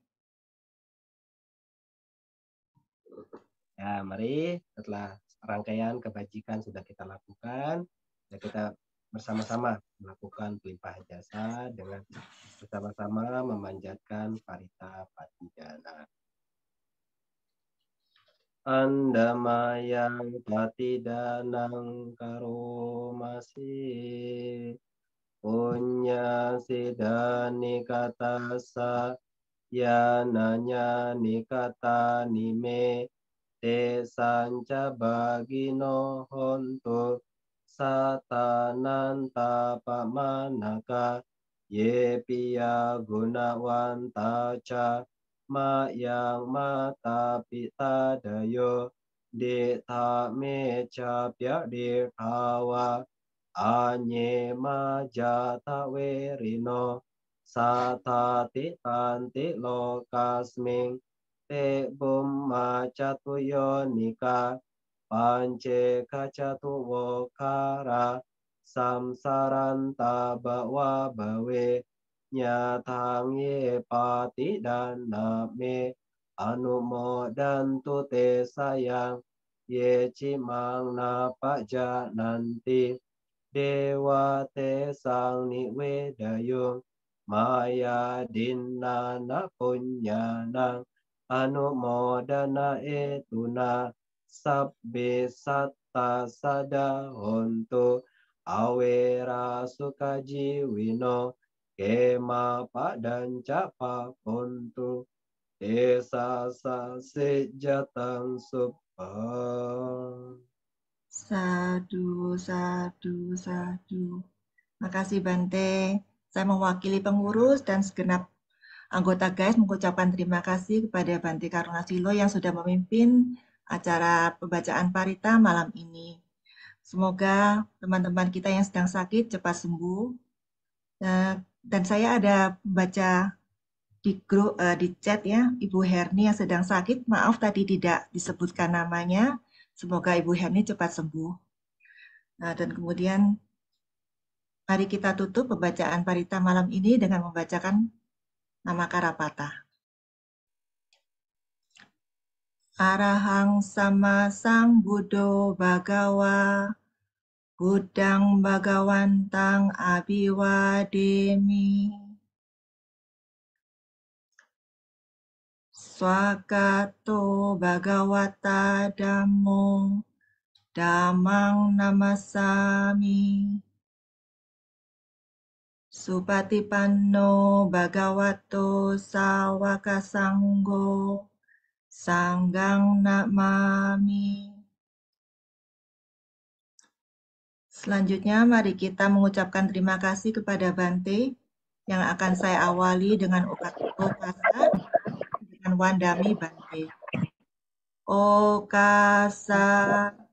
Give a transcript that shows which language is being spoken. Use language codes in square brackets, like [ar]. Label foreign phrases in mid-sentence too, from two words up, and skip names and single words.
[id] Ya, mari setelah rangkaian kebajikan sudah kita lakukan, ya kita bersama-sama melakukan pelimpahan jasa dengan bersama-sama memanjatkan Parita Patidana. [pi] Andamayang Patidanang Karomasi Punya Sidani Katasa Yananya Nikata Nime Te Sanca Bagino Hontu Satananta Pamanaka Ye Piya Gunawanta Ca Mayang Mata Pita Dayo Dita Meca Pya Dirhawa Anye Majata Werino Satati Tanti Lokasming Te Bumma Catuyo Nika Pance Kacatu Wokara Samsaranta Bawa Bawe Nyatang Ye Pati dan Name Anumodantu Te Sayang Ye Cimang Napa Jananti Dewa Te Sang Niwedayung Maya Dinana Punyanang Anumodana Etuna Sabbe Satta Sada Hontu Awera Sukajiwino Kema Padan Capa Pontu Desa Sejatang Subhan. Sadu, sadu, sadu. [id] Makasih Bante. Saya mewakili pengurus dan segenap anggota GAIS mengucapkan terima kasih kepada Bante Karunasilo yang sudah memimpin acara pembacaan Parita malam ini. Semoga teman-teman kita yang sedang sakit cepat sembuh. Dan saya ada baca di grup di chat ya, Ibu Herni yang sedang sakit. Maaf tadi tidak disebutkan namanya. Semoga Ibu Herni cepat sembuh. Nah, dan kemudian mari kita tutup pembacaan Parita malam ini dengan membacakan nama Karapata. [pi] Arahang sama sang Buddho Bhagawa Buddhang Bhagawantang Abhiwademi Swagato Bhagawata Dhammo Dhammang Namasami Supatipanno Bhagavato Sawaka Sanggo Sanggang Namami. [id] Selanjutnya mari kita mengucapkan terima kasih kepada Bante yang akan saya awali dengan Okasa dengan [pi] Wandami Bante. [id] Okasa